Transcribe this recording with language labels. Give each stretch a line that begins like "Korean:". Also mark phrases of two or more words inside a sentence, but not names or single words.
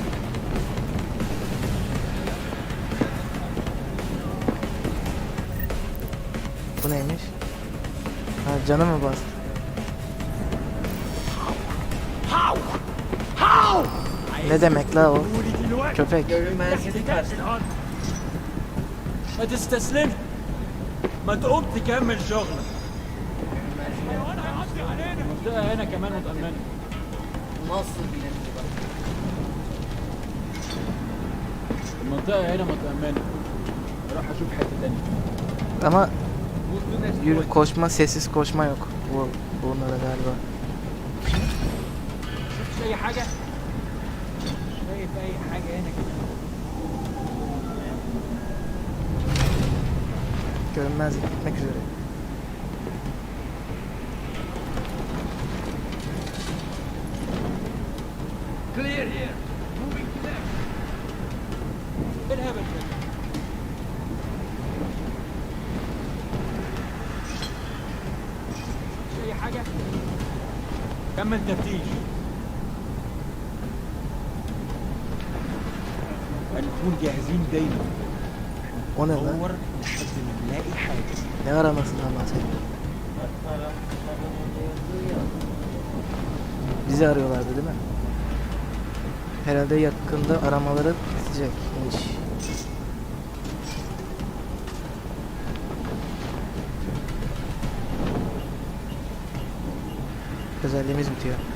Turkish: Bu neymiş? Ha canı mı bastı? Ne demek la o? Köpek. Görünmezlik kaçtı.
Arabic: ما تستسلمش. ما تقوم تكمل شغلك. المنطقة هنا كمان متأمنة.
Turkish: Nasıl bilinci bak.
Arabic: المنطقة هنا متأمنة. راح أشوف حتة تانية.
Turkish: Ama yürü koşma, sessiz koşma yok. Bunlara galiba.
Arabic: شفتش أي حاجة؟ شايف أي حاجة هنا كده؟
Turkish: Görünmezlik bitmek üzere.
English: Clear here. Moving to left.
Arabic: إيه الهبل ده؟ مش أي حاجة؟ كمل تفتيش. هنكون جاهزين دايما.
Turkish: O ne lan?
Arabic: ندور لحد ما نلاقي حاجة.
Turkish: Ne aramasından bahsediyor? Bizi arıyorlardı değil mi? Herhalde yakında aramaları bitecek. Özelliğimiz bitiyor.